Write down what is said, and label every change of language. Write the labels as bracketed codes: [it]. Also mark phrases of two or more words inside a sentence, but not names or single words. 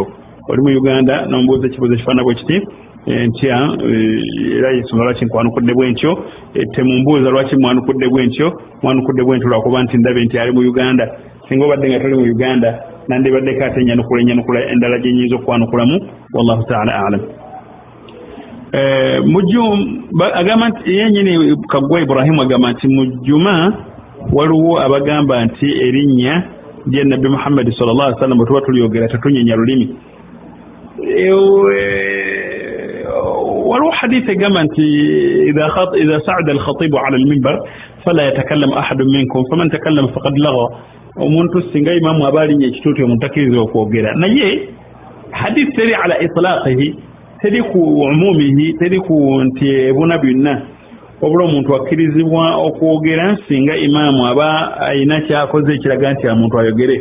[lg] Oli mu Uganda n'ombuuza ekibuuzo ekifaana bwe kiti ntya era ensonga lwaki nkwanukudde bwentyo. Temumbuuza lwaki mwanukudde bwentyo. Mwanukudde bwentyo lwakuba nti ndabe nti ali mu Uganda. Singa obadde nga toli mu Uganda nandibaddeko ate enyanukula endala gye nnyinza okwanukulamu. [ar] والله تعالى أعلم. [lg] Agamba nti yennyini Kagwa Ibrahimu agamba nti mu Juma waliwo abagamba nti erinnya lya Nabbi Muhammad [ar] صلى الله عليه وسلم [lg] tuba tulyogera tetunyenya lulimi. waliwo hadith egamba nti [ar] إذا صعد الخطيب على المنبر فلا يتكلم أحد منكم فمن تكلم فقد لغا. [lg] Omuntu singa imamu abalinnya ekituuti omuntu takkirizibwa okwogera. Naye hadith teri [ar] على إطلاقه [lg] teri ku umumihi teri ku nti ebuna byonna wabula omuntu akkirizibwa okwogera singa imaamu aba ayina kyakoze ekiraga nti omuntu ayogere.